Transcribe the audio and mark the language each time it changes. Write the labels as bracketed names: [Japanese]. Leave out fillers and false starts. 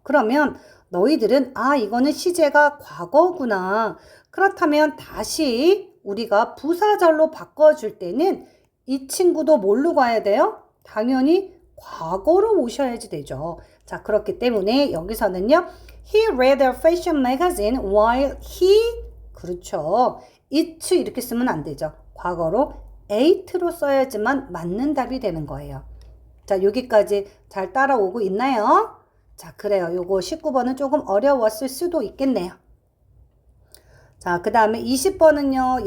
[Korean] 그러면 너희들은 이거는 시제가 과거구나. 그렇다면 다시 우리가 부사절로 바꿔줄 때는 이 친구도 뭘로 가야 돼요? 당연히 과거로 오셔야지 되죠. 자, 그렇기 때문에 여기서는요. [English] He read a fashion magazine while he, [Korean] 그렇죠. it 이렇게 쓰면 안 되죠. 과거로 ate로 써야지만 맞는 답이 되는 거예요. 자, 여기까지 잘 따라오고 있나요? 자, 그래요. 요거 19번은 조금 어려웠을 수도 있겠네요. 자, 그 다음에 20번은요.